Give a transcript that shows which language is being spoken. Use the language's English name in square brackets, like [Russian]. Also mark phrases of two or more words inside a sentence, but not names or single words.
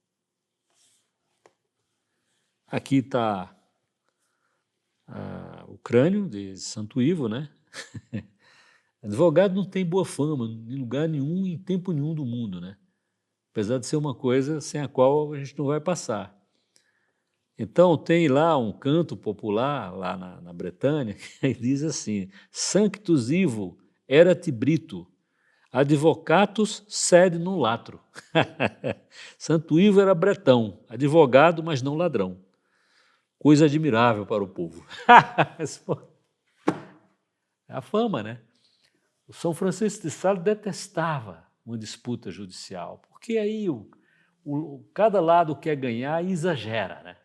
[Portuguese] Aqui está o crânio de Santo Ivo, né? Advogado não tem boa fama em lugar nenhum, em tempo nenhum do mundo, né? apesar de ser uma coisa sem a qual a gente não vai passar. Então, tem lá um canto popular, lá na Bretanha, que diz assim: [Latin] Sanctus Ivo erat Brito, advocatus sed non latro. [Portuguese] Santo Ivo era bretão, advogado, mas não ladrão. Coisa admirável para o povo. É a fama, né? O São Francisco de Sales detestava uma disputa judicial, porque aí cada lado quer ganhar e exagera, né?